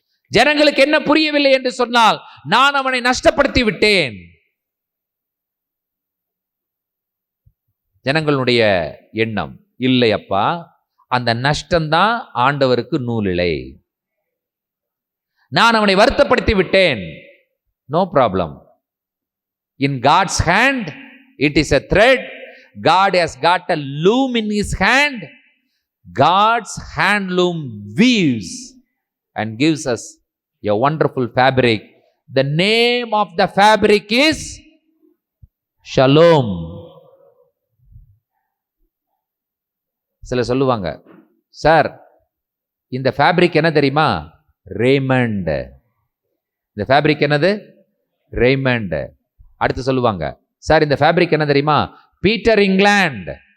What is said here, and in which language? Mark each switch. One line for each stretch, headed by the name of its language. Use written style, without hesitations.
Tamil: ஜனங்களுக்கு என்ன புரியவில்லை என்று சொன்னால், நான் அவனை நஷ்டப்படுத்தி விட்டேன். ஜனங்களுடைய எண்ணம் இல்லை, அப்பா அந்த நஷ்டம்தான் ஆண்டவருக்கு நூலிழை, நான் அவனை வருத்தப்படுத்தி விட்டேன்.
English: No problem. In God's hand, it is a thread. God has got a loom in his hand. God's handloom weaves and gives us a wonderful fabric. The name of the fabric is Shalom.
Tamil: சில சொல்லுவாங்க, sir இந்த fabric என்ன தெரியுமா? Raymond. இந்த fabric என்னது? Raymond. அடுத்து சொல்லுவாங்க, sir இந்த ஃபேப்ரிக் என்ன தெரியுமா? Peter England.